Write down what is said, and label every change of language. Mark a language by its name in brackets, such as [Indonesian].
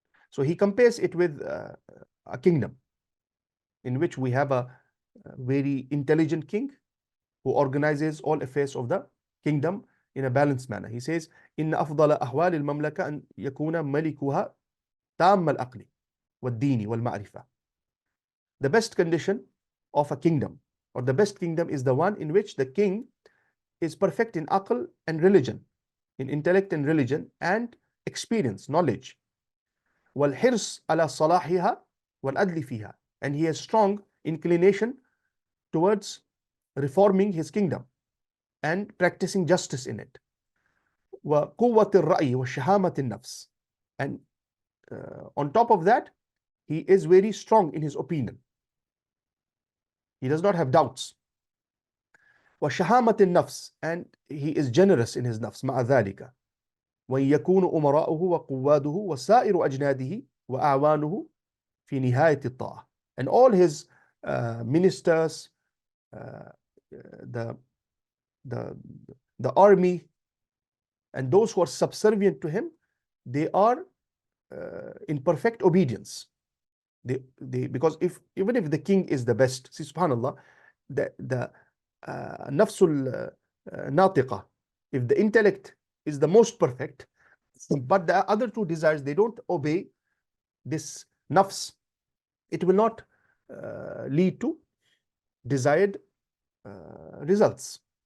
[English] So he compares it with a kingdom in which we have a very intelligent king who organizes all affairs of the kingdom in a balanced manner. He says, [Arabic] إن أفضل أحوال المملكة أن يكون ملكها تام العقل والدين والمعرفة. [English] The best condition of a kingdom, or the best kingdom, is the one in which the king is perfect in aql and religion, in intellect and religion, and experience, knowledge. [Arabic] والحرص على صلاحها والعدل فيها. [English] And he has strong inclination towards reforming his kingdom and practicing justice in it. [Arabic] وقوة الرأي وشهامة النفس. [English] And on top of that, he is very strong in his opinion. He does not have doubts. [Arabic] وشهامة النفس. [English] And he is generous in his nafs. [Arabic] مع ذلك وإن يكون أمراؤه وقواده وسائر أجناده وأعوانه في نهاية الطاعة. [English] And all his ministers, the army, and those who are subservient to him, they are in perfect obedience. Because even if the king is the best, see, subhanallah, the nafsul natiqa, if the intellect is the most perfect, but the other two desires, they don't obey this nafs, it will not lead to desired results.